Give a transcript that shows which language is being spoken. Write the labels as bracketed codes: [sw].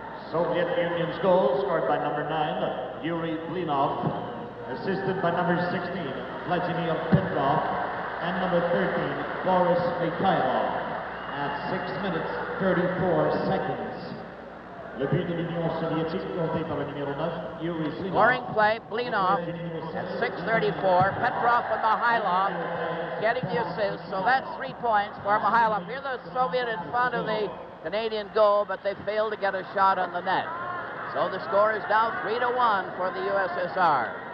[en] Soviet Union's goal scored by number 9, Yuri Blinov, assisted by number 16, Vladimir Petrov, and number 13, Boris Mikhailov, at 6 minutes 34 seconds. [fr] Le but de l'Union soviétique compté par le numéro 9, Yuri Blinov. [en] Scoring play, Blinov at 6:34. Petrov and Mikhailov getting the assist, so that's 3 points for Mikhailov. Here the Soviet in front of the Canadian goal, but they failed to get a shot on the net. So the score is now 3-1 for the USSR.